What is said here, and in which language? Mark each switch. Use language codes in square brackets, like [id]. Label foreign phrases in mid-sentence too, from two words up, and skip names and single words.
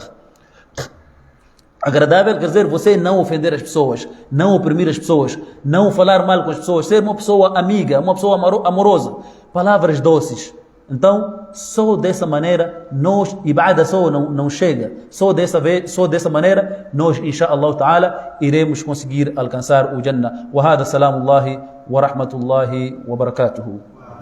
[pt] Agradável quer dizer você não ofender as pessoas, não oprimir as pessoas, não falar mal com as pessoas, ser uma pessoa amiga, uma pessoa amorosa, palavras doces. Então, só dessa maneira, nós, ibadah só não chega. Só dessa maneira, nós, [ar] إن شاء الله تعالى, [pt] iremos conseguir alcançar o Jannah. [ar] وهذا سلام الله ورحمة الله وبركاته.